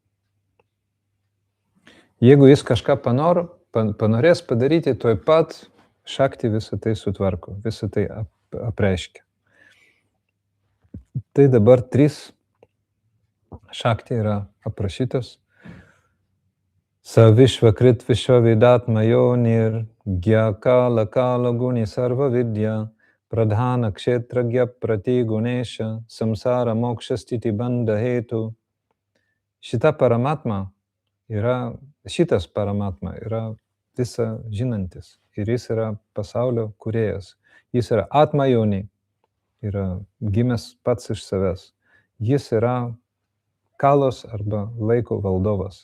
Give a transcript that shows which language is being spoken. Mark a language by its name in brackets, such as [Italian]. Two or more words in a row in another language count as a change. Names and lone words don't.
[Lithuanian] Jeigu jis kažką panorės padaryti, tuoj pat šakti visą tai sutvarko, visą tai apreiškia. Tai dabar 3 šakti yra aprašytos. [Sanskrit] सविश्वकृत् विश्वविदात्मयोनिर् ज्ञः काल कालो गुणी सर्व विद्यः प्रधान क्षेत्रज्ञ पतिर् गुणेशः संसार मोक्षस्थिति बन्ध हेतुः. [Lithuanian] Šitas paramatma yra visa žinantis ir jis yra pasaulio kūrėjas. Jis yra Atmajoni, yra gimęs pats iš savęs. Jis yra kalos arba laiko valdovas.